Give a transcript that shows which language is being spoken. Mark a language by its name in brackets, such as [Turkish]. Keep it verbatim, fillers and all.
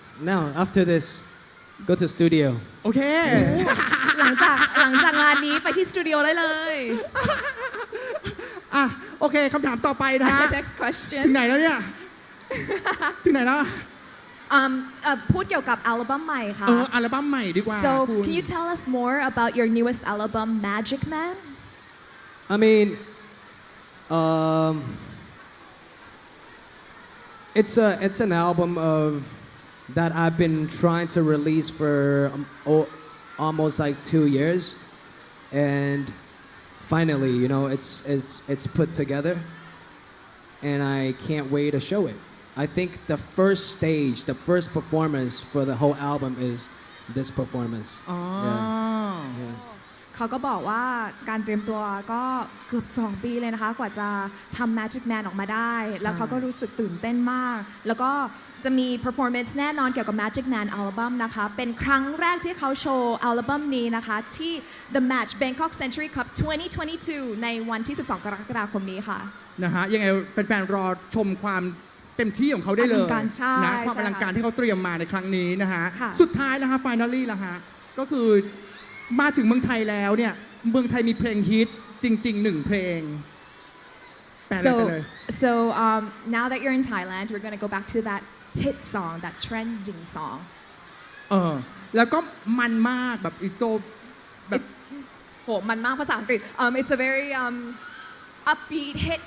[English] now after this go to studio [Thai] โอเค หลังจากหลังจากงานนี้ไปที่สตูดิโอได้เลย อ่ะโอเคคำถามต่อไปนะฮะ [English] The next question [Thai] ถึงไหนแล้วเนี่ย ถึงไหนแล้ว อืมเอ่อพูดเกี่ยวกับอัลบั้มใหม่ค่ะ เอออัลบั้มใหม่ดีกว่า [English] So [Thai] คุณ [English] can you tell us more about your newest album, Magic Man? I mean, um, it's a it's an album of that I've been trying to release for um, o- almost like two years, and finally, you know, it's it's it's put together, and I can't wait to show it. I think the first stage, the first performance for the whole album is this performance. [Thai] อ๋อ [English] Yeah. [Thai] เขาก็บอกว่าการเตรียมตัวก็เกือบสองปีเลยนะคะกว่าจะทำ Magic Man ออกมาได้ แล้วเขาก็รู้สึกตื่นเต้นมาก แล้วก็จะมี performance แน่นอนเกี่ยวกับ Magic Man อัลบั้มนะคะ เป็นครั้งแรกที่เขาโชว์อัลบั้มนี้นะคะ ที่ The Match Bangkok Century Cup twenty twenty-two ในวันที่ สิบสอง กรกฎาคมนี้ค่ะ นะฮะยังไงแฟนๆรอชมความเต็มที่ของเขาได้เลย อลังการใช่ นะ ใช่ ความอลังการที่เขาเตรียมมาในครั้งนี้นะฮะ ค่ะ สุดท้ายนะฮะ finally ละฮะก็คือมาถึงเมืองไทยแล้วเนี่ยเมืองไทยมีเพลงฮิตจริงๆหนึ่งเพลงแปลเลยไปเล [English] So, ย so um, now that you're in Thailand, we're going to go back to that hit song, that trending song. [Thai] เออแล้วก็มันมากแบบอิโซแบบ [English] Oh, [Thai] มันมากภาษาอังกฤษ [English] Um, it's a very um, upbeat hit.